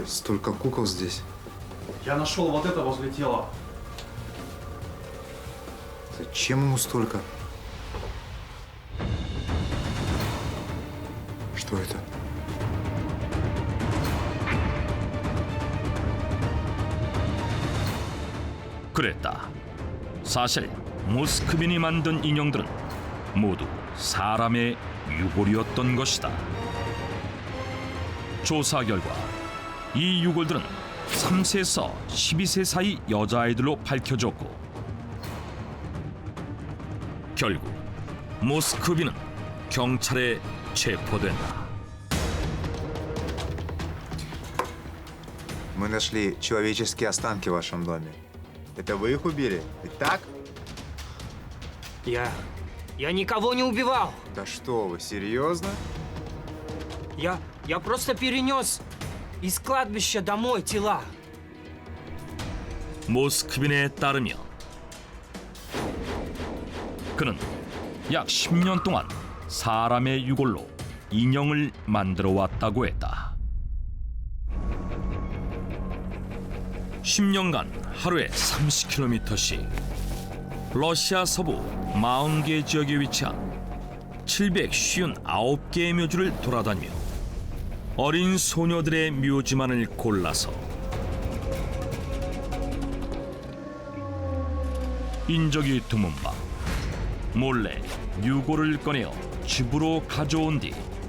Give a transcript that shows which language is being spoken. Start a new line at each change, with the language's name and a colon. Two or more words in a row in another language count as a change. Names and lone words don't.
Russian: Столько кукол здесь. Я нашел вот это возле тела. Зачем ему столько? Что это?
Korean: 그랬다. 사실 모스크빈이 만든 인형들은 모두 사람의 유골이었던 것이다. 조사 결과 이 유골들은 3세에서 12세 사이 여자아이들로 밝혀졌고 결국 모스크빈은 경찰에 체포된다.
Russian: Мы нашли человеческие останки в вашем доме. Это вы их убили? Ведь так? Я никого не убивал. Да что вы, серьезно? Я просто перенес из кладбища домой тела.
Korean: 모스크빈에 따르면 그는 약 10년 동안 사람의 유골로 인형을 만들어 왔다고 했다. 10년간 하루에 30km씩 러시아 서부 40개 지역에 위치한 759개의 묘지를 돌아다니며 어린 소녀들의 묘지만을 골라서 인적이 드문 밤 몰래 유골을 꺼내어 집으로 가져온 뒤